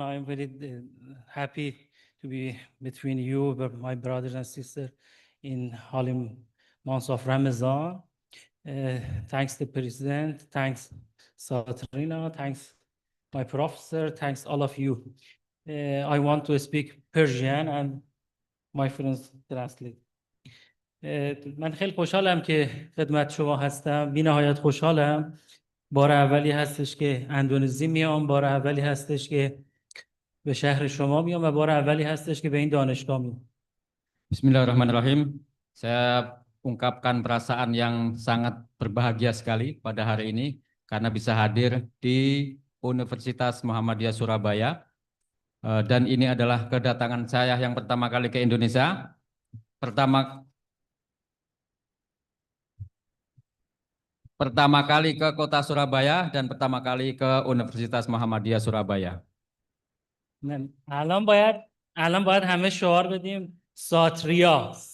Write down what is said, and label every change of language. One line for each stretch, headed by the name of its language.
English: I am very happy to be between you, my brothers and sisters, in holy months of Ramadan. Thanks to the President, thanks Satrina, thanks my professor, thanks all of you. I want to speak Persian and my friends translate.
Persian: من خیلی خوشحالم که خدمت شما هستم. بی نهایت خوشحالم. بار اولی هستش که اندونزی میام، بار اولی هستش که به شهر شما میام و بار اولی هستش که به این دانشگاه میام.
Arabic: Bismillahirrahmanirrahim.
Indonesian: Saya ungkapkan perasaan yang sangat berbahagia sekali pada hari ini karena bisa hadir di Universitas Muhammadiyah Surabaya. Dan ini adalah kedatangan saya yang pertama kali ke Indonesia. Pertama kali ke kota Surabaya dan pertama kali ke Universitas Muhammadiyah Surabaya.
Persian: الان باید همه شعار بدیم ساتریا.